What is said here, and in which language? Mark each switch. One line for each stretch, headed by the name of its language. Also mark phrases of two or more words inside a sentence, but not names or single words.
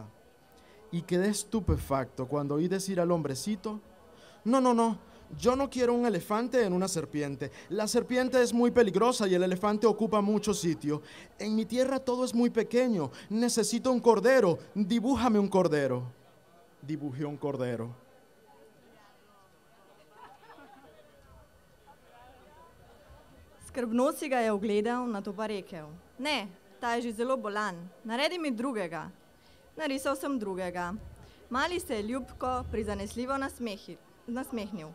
Spanish: Y quedé estupefacto cuando oí decir al hombrecito: No, yo no quiero un elefante en una serpiente. La serpiente es muy peligrosa y el elefante ocupa mucho sitio. En mi tierra todo es muy pequeño. Necesito un cordero. Dibújame un cordero". Dibujé un cordero.
Slovenian: Skrbno si ga je ogledal, nato pa rekel: "Ne, ta je že zelo bolan, naredi mi drugega." Narisal sem drugega. Mali se je ljubko, prizanesljivo nasmehnil.